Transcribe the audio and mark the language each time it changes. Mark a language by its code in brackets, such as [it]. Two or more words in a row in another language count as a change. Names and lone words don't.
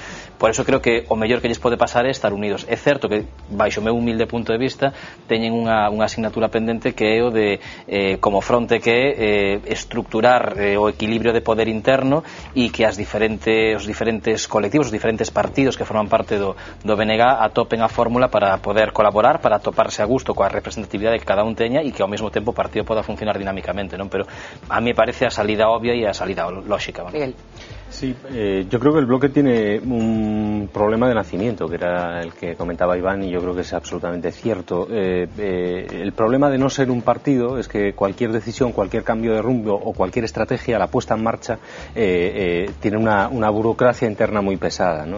[gl] Por eso creo que o mellor que lles pode pasar é estar unidos. É certo que, baixo o meu humilde punto de vista, teñen unha asignatura pendente que é o de, como fronte que é estructurar o equilibrio de poder interno e que os diferentes colectivos, os diferentes partidos que forman parte do BNG atopen a fórmula para poder colaborar, para atoparse a gusto coa representatividade que cada un teña e que ao mesmo tempo o partido poda funcionar dinámicamente, non? Pero a mí parece a salida obvia e a salida lógica, non? Miguel. [es] Sí, yo creo que el bloque tiene un problema de nacimiento, que era el que comentaba Iván, y yo creo que es absolutamente cierto. El problema de no ser un partido es que cualquier decisión, cualquier cambio de rumbo o cualquier estrategia, la puesta en marcha, tiene una burocracia interna muy pesada, ¿no?